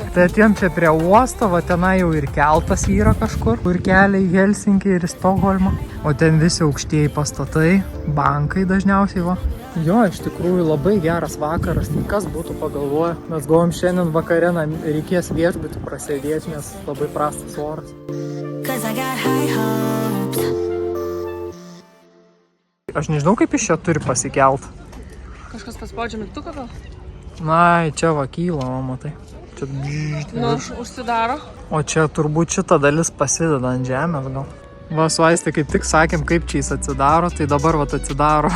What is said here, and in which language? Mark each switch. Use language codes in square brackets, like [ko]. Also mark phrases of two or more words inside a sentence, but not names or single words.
[lt] Tai atėjom čia prie uosto, va tenai jau ir keltas yra kažkur, kur kelia į Helsinkį ir į Stokholmą. O ten visi aukštieji pastatai, bankai dažniausiai va. Jo, iš tikrųjų labai geras vakaras, tai kas būtų pagalvoję. Mes galvom šiandien vakare reikės viešbutį prasėdėti, nes labai prastas oras. [en] 'Cause I got high hopes. [lt] Aš nežinau, kaip iš čia turi pasikelt. Kažkas paspaudžia mygtuką gal? Na, čia va kyla, o matai. Čia Nu, užsidaro. O čia turbūt šita dalis pasideda ant žemės gal. Va, su Aiste kaip tik sakėm, kaip čia jis atsidaro, tai dabar va atsidaro.